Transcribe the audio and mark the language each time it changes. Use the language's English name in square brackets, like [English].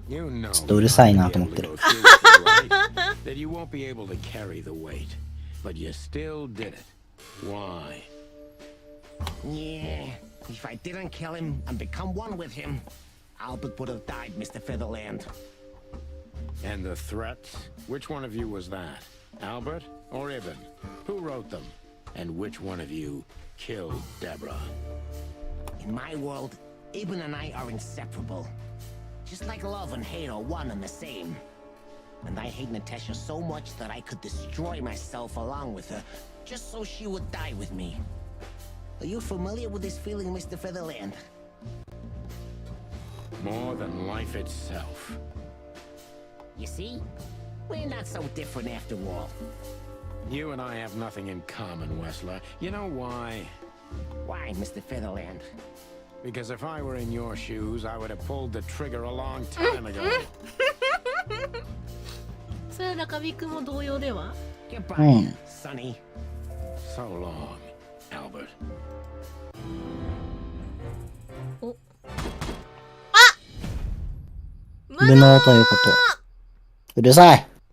[Japanese] ちょっとうるさいなと思ってる。 [English] That you won't be able to carry the weight, but you still did it. Why? Yeah, if I didn't kill him and become one with him, Albert would have died, Mr. Featherland. And the threats? Which one of you was that? Albert or Ibn? Who wrote them? And which one of you killed Deborah? In my world, Ibn and I are inseparable. Just like love and hate are one and the same. And I hate Natasha so much that I could destroy myself along with her, just so she would die with me. Are you familiar with this feeling, Mr. Featherland? More than life itself. You see? We're not so different after all. You and I have nothing in common, Wessler. You know why? Why, Mr. Featherland? Because if I were in your shoes, I would have pulled the trigger a long time ago. [Japanese] それは中尾くんも同様では [English] Goodbye, Sonny. So long, Albert. お [Japanese] 無能ということ。うるさい。